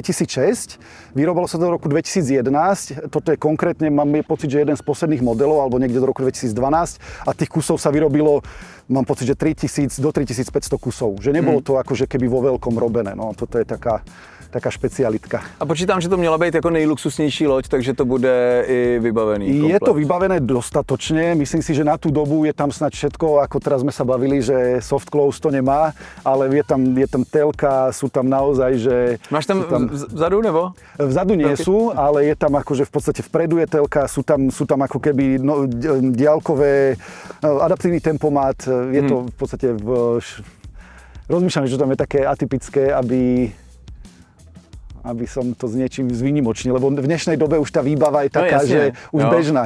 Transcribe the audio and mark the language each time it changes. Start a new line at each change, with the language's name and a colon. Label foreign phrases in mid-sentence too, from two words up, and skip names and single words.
Slovak: Vyrobilo sa to do roku 2011. Toto je konkrétne, mám pocit, že jeden z posledných modelov, alebo niekde z do roku 2012 a tých kusov sa vyrobilo, mám pocit, že 3000 do 3500 kusov. Že nebolo to akože keby vo veľkom robené. No, toto je taká špecialitka.
Czech: A počítám, že to měla být jako nejluxusnější loď, takže to bude i vybavený komplet.
Slovak: Je to vybavené dostatočne, myslím si, že na tú dobu je tam snad všetko, ako teraz sme sa bavili, že
English: soft close
Slovak: to nemá, ale je tam telka, sú tam naozaj, že...
Czech: Máš tam vzadu nebo?
Slovak: Vzadu nie sú, ale je tam akože v podstate vpredu je telka, sú tam ako keby diaľkové, adaptívny tempomat, je to v podstate rozmýšľam, že tam je také atypické, aby som to s niečím zvýnimočnil, lebo v dnešnej dobe už tá výbava je taká, že už bežná.